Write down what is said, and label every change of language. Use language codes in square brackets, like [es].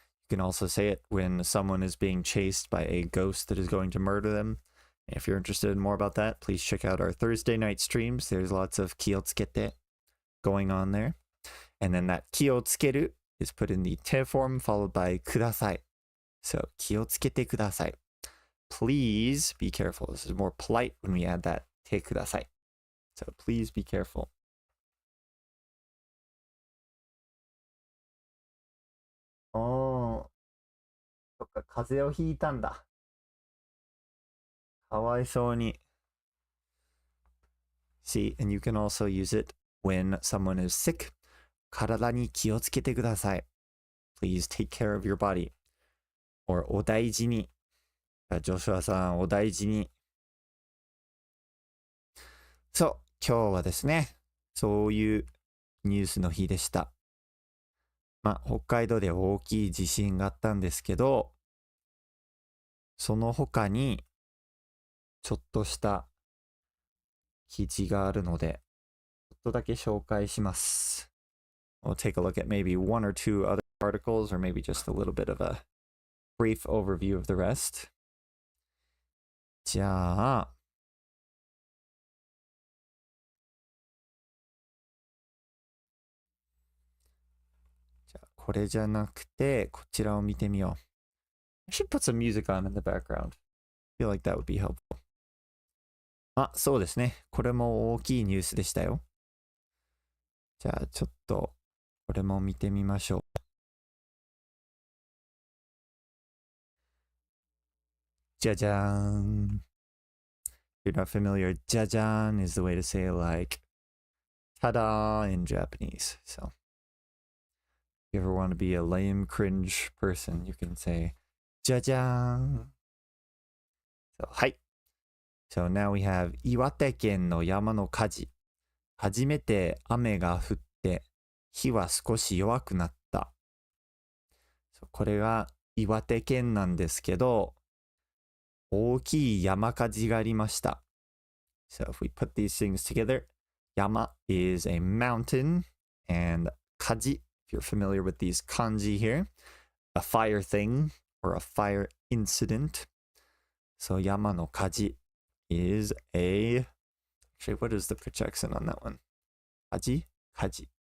[en] You can also say it when someone is being chased by a ghost that is going to murder them. If you're interested in more about that, please check out our Thursday night streams. There's lots of 気をつけて going on there. And then that 気をつける is put in the te form followed by ください. [ja] So 気をつけてください. [en] Please be careful. This is more polite when we add that てください. So please be careful. [ja] Oh, そっか、風邪をひいたんだ。かわいそうに。 [en] See, and you can also use it when someone is sick. [ja] 体に気をつけてください. [en] Please take care of your body. [ja] Or お大事に。ジョシュアさん、お大事に。そう、今日はですね、そういうニュースの日でした。まあ、北海道で大きい地震があったんですけど、その他に、ちょっとした記事があるので、ちょっとだけ紹介します。 [en] We'll take a look at maybe one or two other articles, or maybe just a little bit of a brief overview of the rest. [ja] じゃあ、これじゃなくて、こちらを見てみよう。 [en] I should put some music on in the background. I feel like that would be helpful. [ja] あ、そうですね。これも大きいニュースでしたよ。じゃあちょっとこれも見てみましょう。じゃじゃーん。 [en] If you're not familiar, じゃじゃーん is the way to say like ta-da in Japanese. So if you ever want to be a lame cringe person, you can say じゃじゃーん。 So, はい。 So now we have [ja] 岩手県の山の火事。初めて雨が降って火は少し弱くなった。 [en] So, [ja] これが岩手県なんですけど、大きい山火事がありました。 [en] So if we put these things together, 山 is a mountain, and 火事, if you're familiar with these kanji here, a fire thing or a fire incident. So 山の火事 is a, actually what is the French accent on that one? 火事 kaji.